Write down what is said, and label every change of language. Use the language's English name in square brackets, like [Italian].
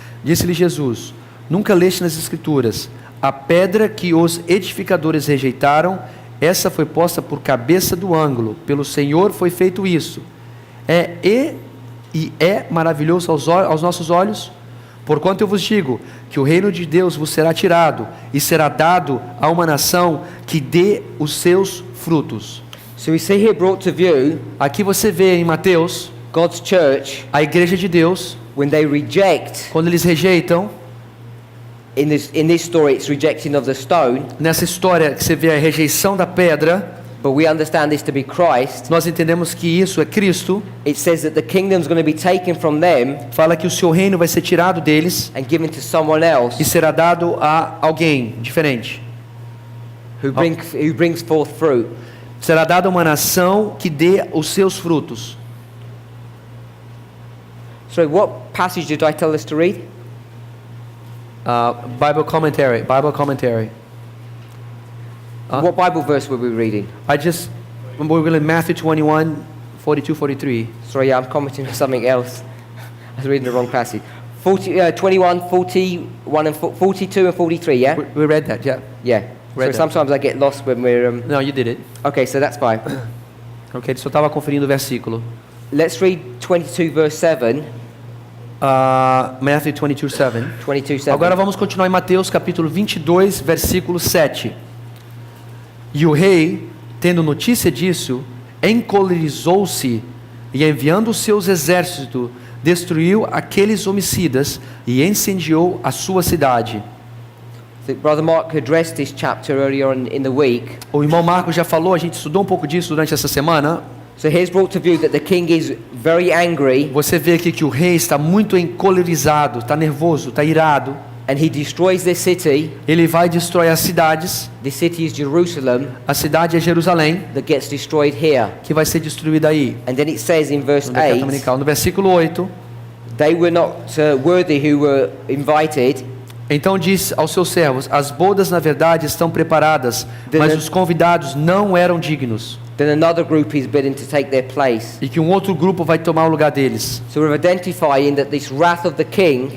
[Portuguese] Disse-lhe Jesus: Nunca leste nas Escrituras: a pedra que os edificadores rejeitaram, essa foi posta por cabeça do ângulo. Pelo Senhor foi feito isso. É maravilhoso aos nossos olhos. Porquanto eu vos digo que o reino de Deus vos será tirado e será dado a uma nação que dê os seus frutos. [English] So we see here brought to view [Portuguese] Aqui você vê em Mateus [English] God's church [Portuguese] a igreja de Deus, [English] when they reject. [Portuguese] quando eles rejeitam. [English] In this story, it's rejecting of the stone. [Portuguese] Nessa história que você vê a rejeição da pedra, [English] but we understand this to be Christ. [Portuguese] nós entendemos que isso é Cristo. [English] It says that the kingdom's going to be taken from them [Portuguese] Fala que o seu reino vai ser tirado deles [English] and given to someone else [Portuguese] e será dado a alguém diferente. [English] who brings forth fruit. [Portuguese] Será dado a uma nação que dê os seus frutos. [English] So what passage did I tell us to read? Bible commentary. What Bible verse were we reading? We're going to Matthew 21, 42, 43. Sorry, I'm commenting on something else. I was reading the wrong passage. 21, 41 and 42 and 43, yeah? We read that, yeah. Yeah. Read that. sometimes I get lost when we're... No, you did it. Okay, so that's fine. [Portuguese] Ok, ele só estava conferindo o versículo. [English] Let's read 22 verse 7. Matthew 22, 7. 22, 7. [Portuguese] Agora vamos continuar em Mateus capítulo 22, versículo 7. E o rei, tendo notícia disso, encolerizou-se e enviando os seus exércitos, destruiu aqueles homicidas e incendiou a sua cidade. [English] So Brother Mark addressed this chapter earlier on in the week. [Portuguese] O irmão Marcos já falou, a gente estudou um pouco disso durante essa semana. [English] So here's brought to view that the king is very angry [Portuguese] Você vê aqui que o rei está muito encolerizado, está nervoso, está irado. [English] and he destroys the city. [Portuguese] Ele vai destruir as cidades. [English] The city is Jerusalem [Portuguese] A cidade é Jerusalém, [English] that gets destroyed here. [Portuguese] que vai ser destruída aí. [English] And then it says in verse [Portuguese] No decreto [English] 8, [Portuguese] dominical. No versículo 8, [English] they were not worthy who were invited. [Portuguese] então diz aos seus servos: as bodas na verdade estão preparadas, mas os convidados não eram dignos. [English] Then another group is bidden to take their place. [Portuguese] E que um outro grupo vai tomar o lugar deles. [English] So we're identifying that this wrath of the king